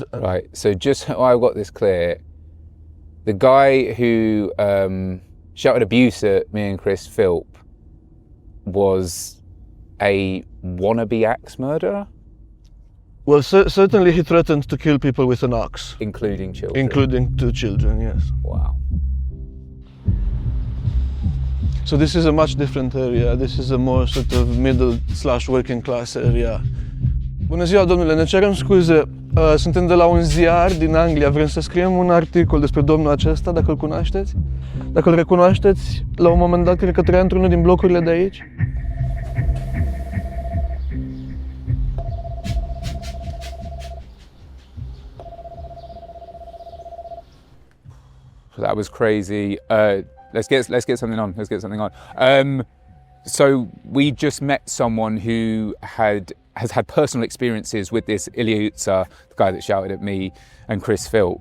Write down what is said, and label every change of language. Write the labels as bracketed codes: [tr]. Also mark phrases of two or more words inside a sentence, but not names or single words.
[en] Right, so just so I got this clear, the guy who shouted abuse at me and Chris Philp was a wannabe axe murderer? Well, certainly he threatened to kill people with an axe. Including children? Including 2 children, yes. Wow. So this is a much different area. This is a more sort of middle/working class area. [ro] Bună ziua, domnule, ne cerem scuze. Suntem de la un ziar din Anglia. Vrem să scriem un articol despre domnul acesta, dacă îl cunoașteți. Dacă îl recunoașteți, la un moment dat, cred că trăia într-unul din blocurile de aici. [en] That was crazy. Let's get something on. Let's get something on. So we just met someone who has had personal experiences with this Iliuta, the guy that shouted at me and Chris Philp.